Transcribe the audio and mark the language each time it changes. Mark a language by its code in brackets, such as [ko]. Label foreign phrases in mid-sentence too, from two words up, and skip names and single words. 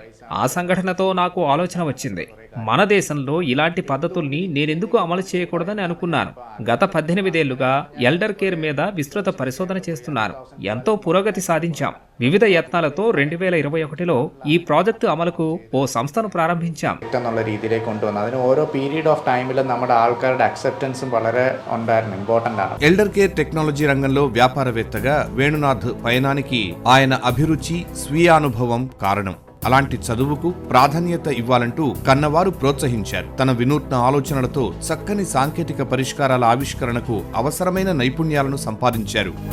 [te] ఆ సంఘటనతో నాకు ఆలోచన వచ్చింది, మన దేశంలో ఇలాంటి పద్ధతుల్ని నేనెందుకు అమలు చేయకూడదని అనుకున్నాను. గత 18 ఏళ్లుగా [en] elder care [te] మీద విస్తృత పరిశోధన చేస్తున్నాను. ఎంతో పురోగతి సాధించాం. వివిధ యత్నాలతో 2021లో ఈ ప్రాజెక్టు అమలుకు ఓ సంస్థను ప్రారంభించాం. [ml] രീതിയിലേക്ക് കൊണ്ടുവന്നു. അതിന് ഓരോ [en] period of time [ml] നമ്മുടെ ആൾക്കാരുടെ അക്സെപ്റ്റൻസും വളരെ ഉണ്ടായിരുന്നു, ഇമ്പോർട്ടന്റ് ആണ്. [en] elder care technology [te] రంగంలో వ్యాపారవేత్తగా వేణునాథ్ పయనానికి ఆయన అభిరుచి, స్వీయ అనుభవం కారణం. అలాంటి చదువుకు ప్రాధాన్యత ఇవ్వాలంటూ కన్నవారు ప్రోత్సహించారు. తన వినూత్న ఆలోచనలతో చక్కని సాంకేతిక పరిష్కారాల ఆవిష్కరణకు అవసరమైన నైపుణ్యాలను సంపాదించారు.